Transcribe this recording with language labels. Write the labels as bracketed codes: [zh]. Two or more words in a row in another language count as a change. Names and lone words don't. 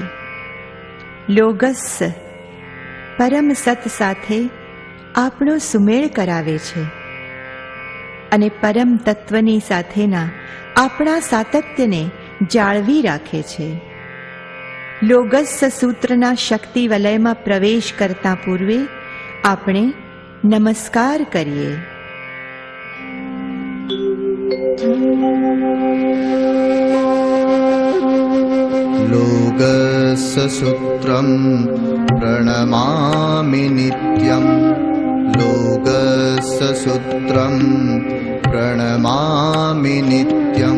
[gu] લોગસ પરમ સત સાથે આપણો સુમેળ કરાવે છે અને પરમ તત્વની સાથેના આપણા સાતત્યને જાળવી રાખે છે. લોગસ સૂત્રના શક્તિ વલયમાં પ્રવેશ કરતા પૂર્વે આપણે નમસ્કાર કરીએ. [sa] लोगस्य सूत्रं प्रणमामि नित्यं. लोगस्य सूत्रं प्रणमामि नित्यं.